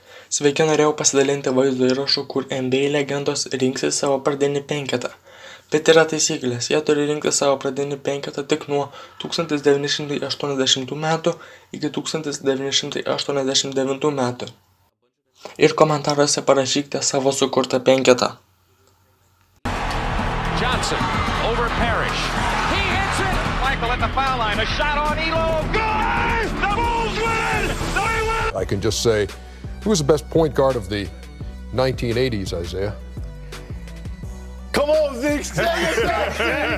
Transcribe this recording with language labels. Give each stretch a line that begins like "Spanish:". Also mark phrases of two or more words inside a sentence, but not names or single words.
Lithuanian: Sveiki, norėjau pasidalinti vaizdo įrašu, kur NBA legendos rinksis savo pradinį penketą. Bet yra taisyklės, jie turi rinkti savo pradinį penketą tik nuo 1980 metų iki 1989 metų. Ir komentaruose parašykite savo sukurtą penketą.
English: Johnson over Parrish. He hits it. Michael at the foul line. A shot on Elo. Good! The Bulls win! They win! I can just say, who was the best point guard of the 1980s, Isaiah? Come on, Zeke. Say yourself, Zeke.